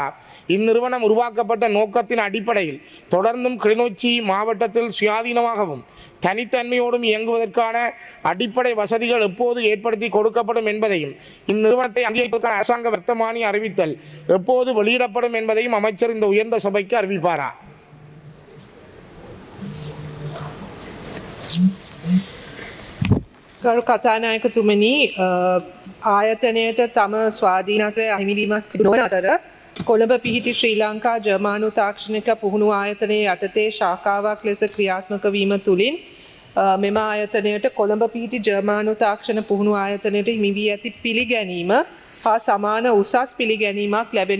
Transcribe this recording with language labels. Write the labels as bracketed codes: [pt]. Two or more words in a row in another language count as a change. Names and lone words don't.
[ta] இந்நிறுவனம் உருவாக்கப்பட்ட நோக்கத்தின் அடிப்படையில் தொடர்ந்தும் கிளிநொச்சி மாவட்டத்தில் சுயாதீனமாகவும் தனித்தன்மையோடும் இயங்குவதற்கான அடிப்படை வசதிகள் எப்போது ஏற்படுத்தி கொடுக்கப்படும் என்பதையும் இந்நிறுவனத்தை அங்கீகரிப்பதற்கான அரசாங்க வர்த்தமானி அறிவித்தல் எப்போது வெளியிடப்படும் என்பதையும் அமைச்சர் இந்த உயர்ந்த சபைக்கு அறிவிப்பாரா? [si] ගරු කතානායකතුමනි ආයතනයට තම ස්වාධීනත්වය අහිමිවීමක් නොවන අතර කොළඹ පිහිටි ශ්‍රී ලංකා ජර්මානු තාක්ෂණික පුහුණු ආයතනයේ යටතේ ශාඛාවක් ලෙස ක්‍රියාත්මක වීම තුළින් මෙම ආයතනයට කොළඹ පිහිටි ජර්මානු තාක්ෂණ පුහුණු ආයතනයට හිමි වී ඇති පිළිගැනීම හා සමාන උසස් පිළිගැනීමක් ලැබෙනු ඇත.